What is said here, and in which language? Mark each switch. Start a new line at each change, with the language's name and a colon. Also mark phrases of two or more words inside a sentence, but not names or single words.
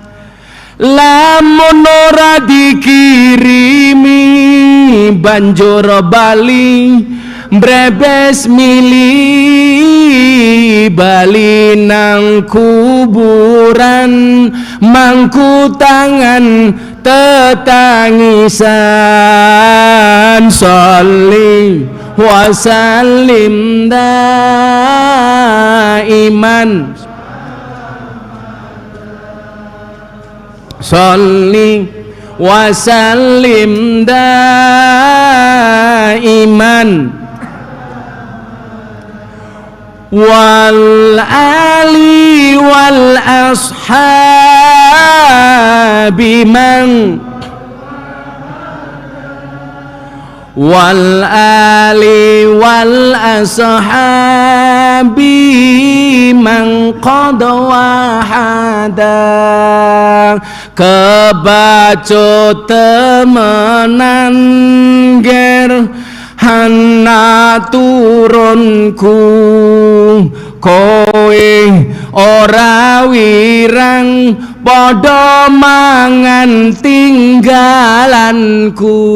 Javanese: Lamun ora dikirimi banjur bali mbrebes mili bali nang kuburan mangku tangan tetangisan.
Arabic: صل وسلم دائما. صل وسلم دائما والآل والأصحاب من والآل والأصحاب من قد وحد.
Javanese: Kebacut temenan ger hana turunku kowe ora wirang padha mangan tinggalanku.